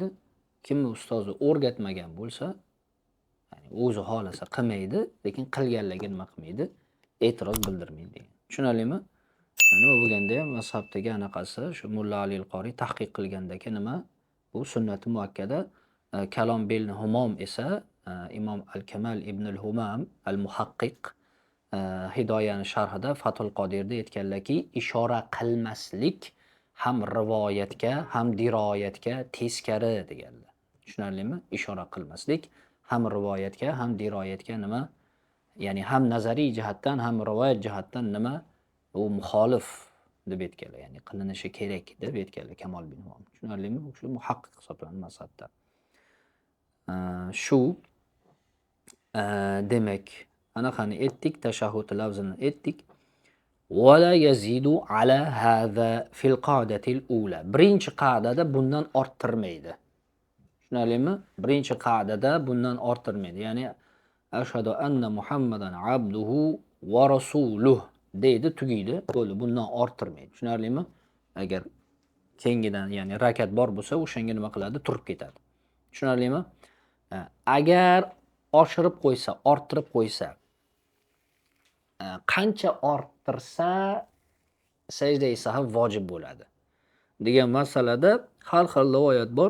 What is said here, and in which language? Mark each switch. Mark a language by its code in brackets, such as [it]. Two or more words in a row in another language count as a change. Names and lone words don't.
[uz] Kim ustozi o'rgatmagan bo'lsa, ya'ni o'zi xolasa qilmaydi, lekin qilganlarga nima qilmaydi? E'tiroz bildirmaydi degan. Tushunarlimi? Nima bo'lganda ham mazhabdagi anaqasi shu Mulla Ali al-Qoriy tahqiq qilgandagi nima? Bu sunnati muakkada kalom bil humom esa Imom Al-Kamal ibn al-Humam al-Muhaqqiq Hidoyani sharhida Fathul Qodirda aytganlarki, ishora qilmaslik ham rivoyatga, ham diroyatga teskari deganlar. Tushunarlimi? Ishora qilmaslik ham rivoyatga, ham diroyatga nima? Ya'ni ham nazariy jihatdan, ham rivoyat jihatdan nima? U muxolif deb aytganlar. Ya'ni qilinishi kerak deb aytganlar Kamol bin Humam. Tushunarlimi? Shu muhaqqiq hisoblanadi mazhabda. Shu demak, anaqani aytdik, tashahhud lafzini aytdik. [ar] ولا يزيد على هذا في القعدة الأولى. [uz] Birinchi qoidada bundan orttirmaydi. Tushunarlimi? Birinchi qoidada bundan orttirmaydi. Ya'ni [ar] أشهد أن محمدا عبده ورسوله [uz] deydi, tugaydi. Bo'ldi, bundan orttirmaydi. Tushunarlimi? Agar kengidan, ya'ni rakat bor bo'lsa, o'shanga nima qiladi? Turib ketadi. Tushunarlimi? Agar oshirib qo'ysa, orttirib qo'ysa, qancha orttirsa sajda sahv vojib bo'ladi degan masalada har xil rivoyat bor.